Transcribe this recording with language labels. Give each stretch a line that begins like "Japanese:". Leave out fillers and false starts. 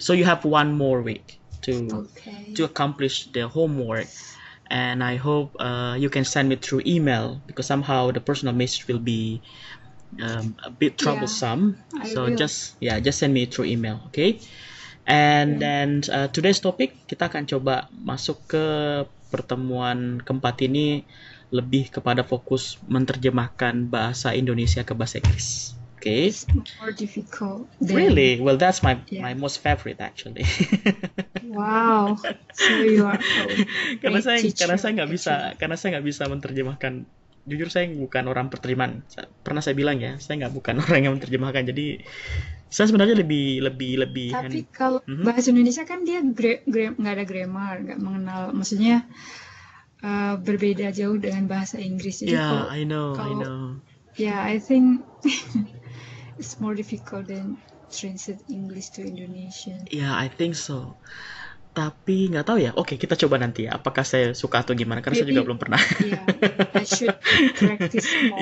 English: So you have one more week Okay. to accomplish the homework. And I hope you can send me through email because somehow the personal message will be a bit Yeah, troublesome. I So will. just send me through email, okay? And Okay. then today's topic
Indonesian: kita akan coba masuk ke pertemuan keempat ini lebih kepada fokus menerjemahkan bahasa Indonesia ke bahasa Inggris.
English: Okay? It's more difficult than. Really? Well, that's my Yeah. most favorite actually. Wow. So you are
Indonesian: karena
English: great teacher,
Indonesian: saya nggak bisa
English: actually.
Indonesian: menerjemahkan. Jujur saya bukan orang penerjemahan. Pernah saya bilang ya, saya nggak bukan orang yang menerjemahkan. Jadi saya sebenarnya lebih Tapi kalau bahasa Indonesia kan dia nggak ada grammar, nggak mengenal, maksudnya berbeda jauh dengan bahasa Inggris. Jadi
English: Yeah, I know. Yeah, I think it's more difficult than translate English to Indonesian. Yeah, I think so.
Indonesian: Tapi nggak tahu ya. Oke, kita coba nanti ya. Apakah saya suka atau gimana? Karena saya juga belum pernah.
English: Yeah, I should practice more.